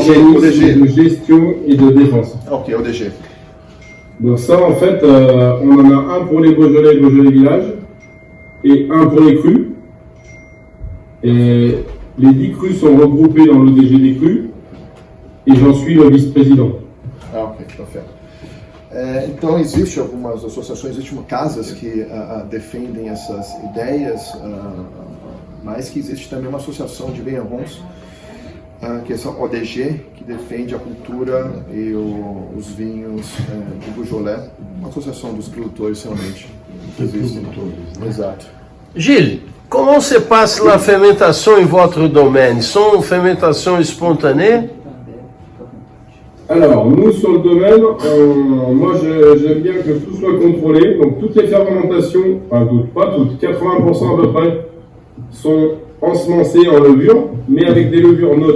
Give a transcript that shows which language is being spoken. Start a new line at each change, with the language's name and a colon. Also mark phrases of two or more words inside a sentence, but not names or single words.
French: Organisme de gestion et de défense. Ok, ODG. Donc ça, en fait, on en a un pour les Beaujolais et Beaujolais Village et un pour les crus. Et les 10 crus sont regroupés dans l'ODG des crus et j'en suis le vice-président.
Portuguese: Ok, perfeito. Então, existe algumas associações, existem casas que defendem essas ideias, mas que existe também uma associação de vignerons, que é essa ODG, que defende a cultura e os vinhos do Beaujolais, uma associação dos produtores realmente que existe. Exato.
French: Gilles, comment se passe la fermentation in votre domaine? Sont fermentation spontanée? Alors, nous, sur le domaine, moi, j'aime bien que tout soit contrôlé. Donc, toutes les fermentations, enfin, pas toutes, 80% à peu près, sont ensemencées en levure, mais avec des levures neutres.